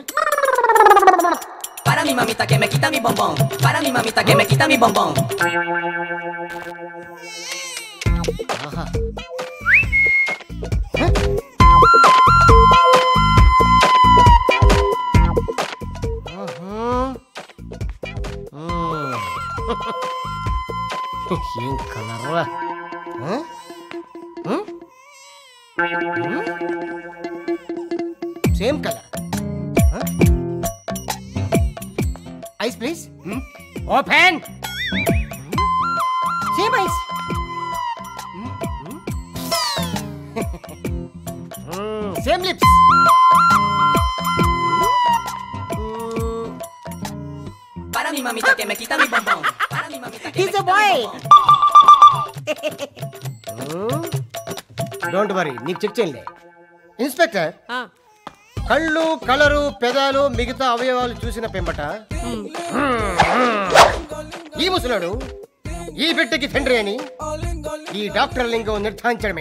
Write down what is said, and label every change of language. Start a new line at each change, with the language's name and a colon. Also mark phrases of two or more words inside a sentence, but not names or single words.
Spanish: Para mi mamita que me quita mi bombón. Para mi mamita que me quita mi bombón. Aha.
Telugu: ఏం కలర్రా?
English: Same color. Eyes please. Open. Same eyes. Same lips.
Spanish: Para mi mamita que me quita mi bombón. Para mi mamita que me
English: He's a
Spanish: quita
English: boy.
Spanish: mi bombón.
English: Don't worry,
Telugu: నీకు చెక్ చేయండి. ఇన్స్పెక్టర్, కళ్ళు, కలరు, పెదాలు, మిగతా అవయవాలు చూసిన పెంబట ఈ ముసలాడు ఈ బిడ్డకి తండ్రి అని ఈ డాక్టర్ లింగం నిర్ధారించడమే.